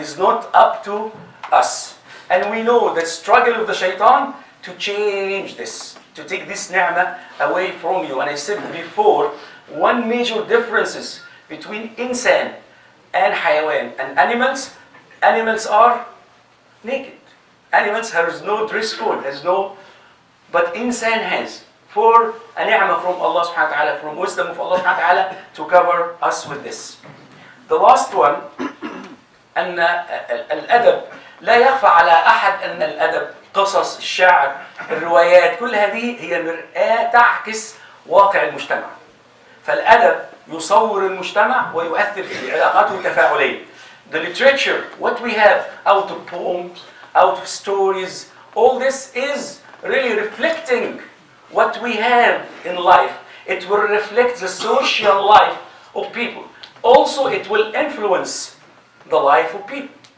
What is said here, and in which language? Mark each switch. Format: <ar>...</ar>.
<en>It's not up to us. And we know the struggle of the shaitan to change this, to take this ni'mah away from you. And I said before, one major difference between insan and hayawan and animals. Animals are naked. Animals has no dress code, but insan has. For a ni'mah from Allah subhanahu wa ta'ala, from wisdom of Allah subhanahu wa ta'ala, to cover us with this. The last one,</en> <ar>أن الأدب لا يخفى على أحد أن الأدب قصص الشعر الروايات كل هذه هي مرآة تعكس واقع المجتمع. فالأدب يصور المجتمع ويؤثر في علاقاته التفاعلية.</ar> <en>The literature, what we have out of poems, out of stories, all this is really reflecting what we have in life. It will reflect the social life of people. Also, it will influence the life of people.</en>